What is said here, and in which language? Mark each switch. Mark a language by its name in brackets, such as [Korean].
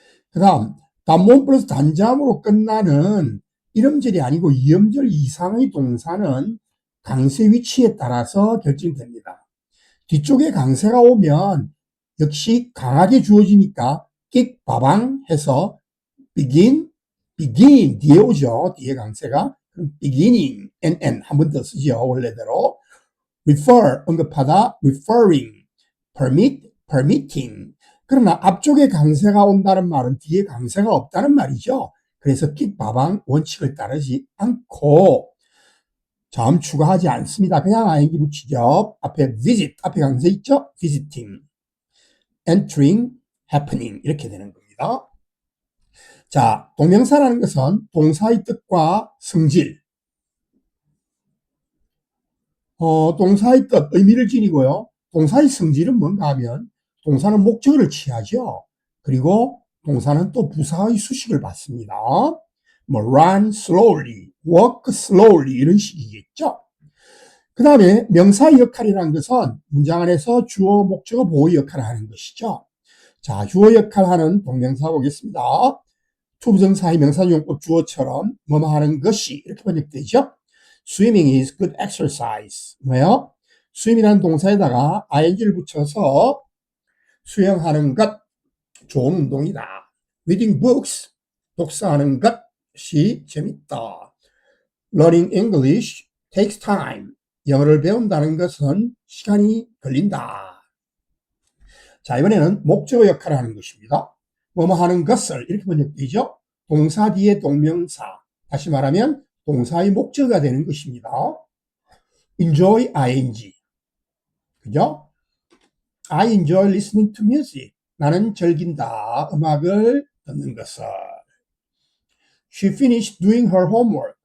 [Korean] 그 다음 단모음 플러스 단자음으로 끝나는 이음절이 아니고 이음절 이상의 동사는 강세 위치에 따라서 결정됩니다. 뒤쪽에 강세가 오면 역시 강하게 주어지니까 끽 바방 해서 begin 뒤에 오죠. 뒤에 강세가. 그럼 beginning, 한 번 더 쓰죠. 원래대로. [English] refer, 언급하다, referring, permitting. [Korean] 그러나 앞쪽에 강세가 온다는 말은 뒤에 강세가 없다는 말이죠. 그래서 끽바방 원칙을 따르지 않고 자음 추가하지 않습니다. 그냥 ing 붙이죠. 앞에 visit, 앞에 강세 있죠? [English] visiting, entering, happening [Korean] 이렇게 되는 겁니다. 자, 동명사라는 것은 동사의 뜻과 성질, 동사의 뜻, 의미를 지니고요. 동사의 성질은 뭔가 하면 동사는 목적어를 취하죠. 그리고 동사는 또 부사의 수식을 받습니다. 뭐 [English] run slowly, walk slowly [Korean] 이런 식이겠죠. 그 다음에 명사의 역할이라는 것은 문장 안에서 주어, 목적어, 보호 역할을 하는 것이죠. 자, 주어 역할을 하는 동명사 보겠습니다. 투부정사의 명사용법 주어처럼 뭐뭐 하는 것이 이렇게 번역되죠. [English] Swimming is good exercise. [Korean] 뭐예요? swim이라는 동사에다가 ing를 붙여서 수영하는 것, 좋은 운동이다. [English] reading books, [Korean] 독서하는 것이 재밌다. [English] learning English takes time. [Korean] 영어를 배운다는 것은 시간이 걸린다. 자, 이번에는 목적어 역할을 하는 것입니다. 뭐뭐 하는 것을 이렇게 번역되죠. 동사 뒤에 동명사, 다시 말하면 동사의 목적어가 되는 것입니다. [English] enjoy ing, [Korean] 그죠? [English] I enjoy listening to music. [Korean] 나는 즐긴다, 음악을 듣는 것을. [English] She finished doing her homework.